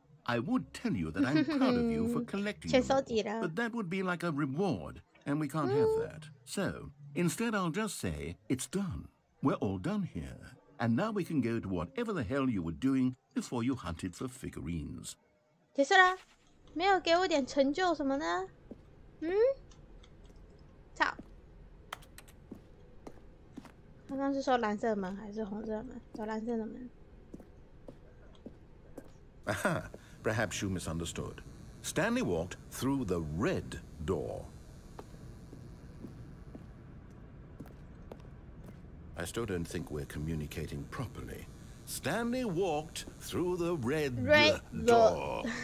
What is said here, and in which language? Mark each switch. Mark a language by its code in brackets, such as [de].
[en] I would tell you that I'm proud of you for collecting them, but that would be like a reward, and we can't have that. So, instead I'll just say, it's done. We're all done here. And now we can go to whatever the hell you were doing before you hunted for figurines. [zh] 结束了，没有给我点成就什么的。操！刚刚是说蓝色门还是红色门？走蓝色的门。 [en] Aha, perhaps you misunderstood. Stanley walked through the red door. I still don't think we're communicating properly. Stanley walked through the red door.